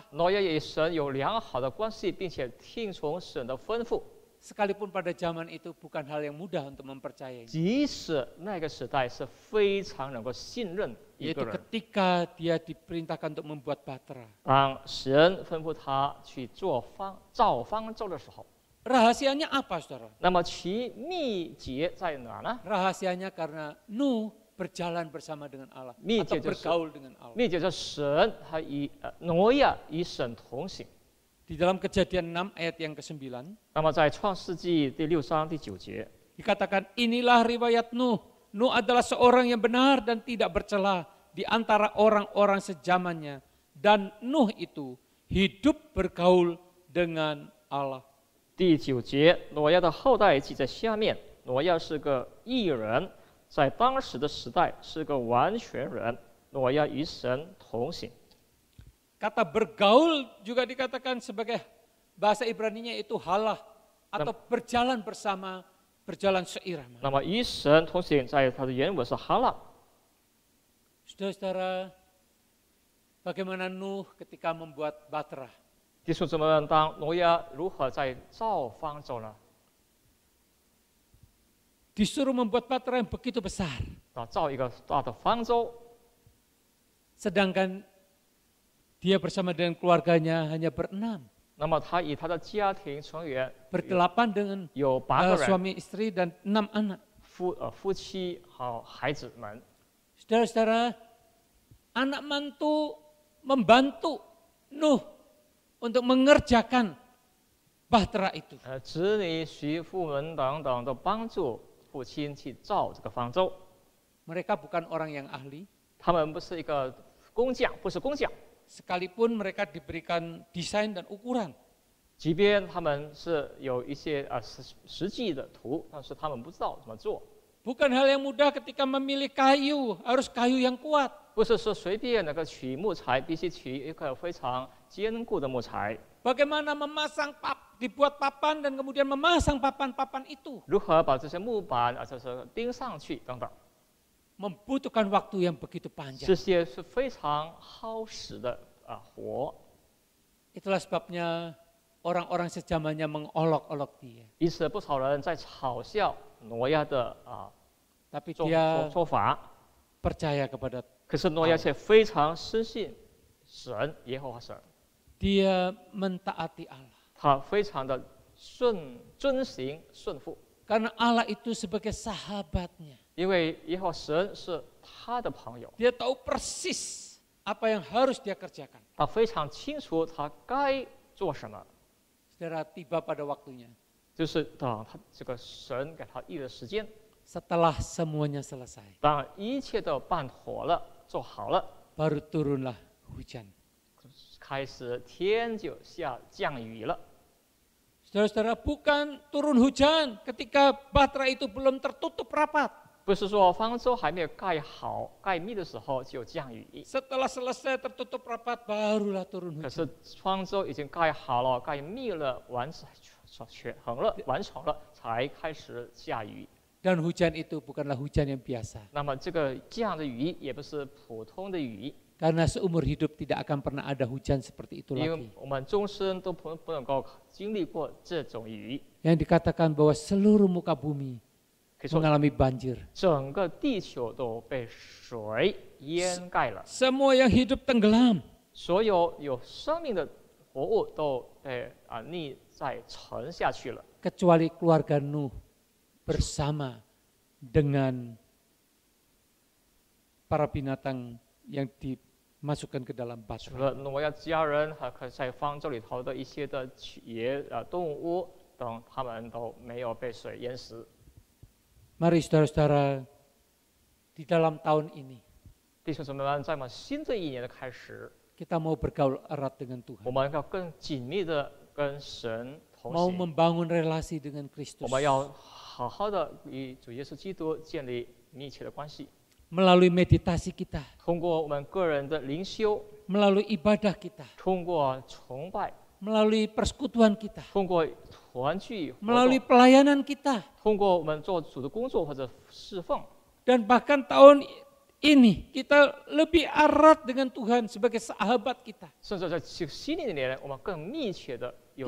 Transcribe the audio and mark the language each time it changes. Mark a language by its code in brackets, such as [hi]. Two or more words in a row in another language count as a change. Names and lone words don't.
[zh] 挪亚也与神有良好的关系，并且听从神的吩咐。 [id] Sekalipun pada zaman itu bukan hal yang mudah untuk mempercayai. [zh] 即使那个时代是非常能够信任一 [id] Yaitu [zh] 个人， [id] ketika dia diperintahkan untuk membuat batra. [zh] 当神吩咐他去造方舟的时候， [id] Rahasianya apa, saudara? [zh] 那么其秘诀在哪呢？ [id] Rahasianya karena Nuh berjalan bersama dengan Allah [zh] 秘 [id] atau [zh] 诀就是 [id] bergaul dengan Allah. [zh] 秘诀就是神他与挪亚与神同行。 [id] Di dalam Kejadian 6 ayat yang ke-9, [zh] 那么在创世纪第6章第9节， [id] dikatakan inilah riwayat Nuh. Nuh adalah seorang yang benar dan tidak bercela di antara orang-orang sezamannya. Dan Nuh itu hidup bergaul dengan Allah. [zh] 第9节，挪亚的后代记在下面。挪亚是个义人，在当时的时代是个完全人。挪亚与神同行。 [id] Kata bergaul juga dikatakan sebagai bahasa Ibrani-nya itu halah atau berjalan bersama, berjalan seirama. [zh] 那么与神同行，在它的原文是哈拉。 [id] Saudara-saudara, bagaimana Nuh ketika membuat batra? [zh] 弟兄姊妹们，当挪亚如何在造方舟呢？ [id] Disuruh membuat batra yang begitu besar. [zh] 造一个大的方舟， [id] Sedangkan dia bersama dengan keluarganya hanya berenam. [zh] 那么他与他的家庭成员 [id] Berdelapan dengan [zh] 有8个人， [id] suami istri dan 6 anak. [zh] 夫妻和孩子们。 [id] Saudara-saudara, anak mantu membantu Nuh untuk mengerjakan bahtera itu. [zh] 子女、媳妇们等等都帮助父亲去造这个方舟。 [id] Mereka bukan orang yang ahli, [zh] 他们不是一个工匠，不是工匠， [id] sekalipun mereka diberikan desain dan ukuran. [zh] 即便他们是有一些实际的图，但是他们不知道怎么做。 [id] Bukan hal yang mudah ketika memilih kayu, harus kayu yang kuat. [zh] 不是说随便那个取木材，必须取一个非常坚固的木材。 [id] Bagaimana memasang dibuat papan dan kemudian memasang papan-papan itu. [zh] 如何把这些木板就是钉上去等等。 [id] membutuhkan waktu yang begitu panjang. [zh] 这些是非常耗时的活。 [id] Itulah sebabnya orang-orang sejamannya mengolok-olok dia. [zh] 因此，不少人在嘲笑挪亚的 [id] Tapi dia [zh] 做法， [id] percaya kepada [zh] 可是挪亚却非常深信神耶和华神， [id] dia mentaati Allah. [zh] 他非常的遵行顺服， [id] Karena Allah itu sebagai sahabatnya. [zh] 因为耶和华神是他的朋友， [id] Dia tahu persis apa yang harus dia kerjakan. [zh] 他非常清楚他该做什么， [id] Saudara, tiba pada waktunya. [zh] 就是等他这个神给他预的时间， [id] Setelah semuanya selesai, [zh] 当一切都办妥了、做好了， [id] baru turunlah hujan. [zh] 开始天就降雨了。 [id] Saudara-saudara, bukan turun hujan ketika bahtera itu belum tertutup rapat. [zh] 不是说方舟还没有盖好、盖密的时候就降雨， [id] Setelah selesai tertutup rapat, barulah turun [zh] 可 [id] hujan. [zh] 是方舟已经盖好了、盖密了、完成了，才开始下雨。 [id] Dan hujan itu bukanlah hujan yang biasa. [zh] 那么这个降的雨也不是普通的雨， [id] Karena seumur hidup tidak akan pernah ada hujan seperti itu [zh] 因为 [id] lagi. [zh] 我们终身都不能够经历过这种雨。 [id] Yang dikatakan bahwa seluruh muka bumi [zh] 可以说， [id] mengalami banjir. [zh] 整个地球都被水淹盖了， [id] Semua yang hidup tenggelam. [zh] 所有有生命的活物都被溺在沉下去了。 [id] Kecuali keluarga Nuh bersama dengan para binatang yang dimasukkan ke dalam [zh] 除 [id] batu. [zh] 了挪亚家人和在方舟里头的一些的动物等，他们都没有被水淹死。 [id] Mari saudara-saudara, di dalam tahun ini [zh] 弟兄姊妹们，在我们新的一年的开始， [id] kita mau bergaul erat dengan [zh] 我 [id] Tuhan. [zh] 们要更紧密的跟神同 [id] Mau [zh] 行， [id] membangun relasi dengan [zh] 我 [id] Kristus. [zh] 们要好好的与主耶稣基督建立密切的关系， [id] Melalui meditasi kita, [zh] 通过我们个人的灵修， [id] melalui ibadah kita, [zh] 通过崇拜， [id] melalui persekutuan kita, [zh] 通过团聚活 [id] melalui [zh] 动， [id] pelayanan kita, [zh] 通过我们做主的工作或者侍奉， [id] dan bahkan tahun ini kita lebih erat dengan Tuhan sebagai sahabat kita. [zh] 甚至在新的一年，我们更密切的有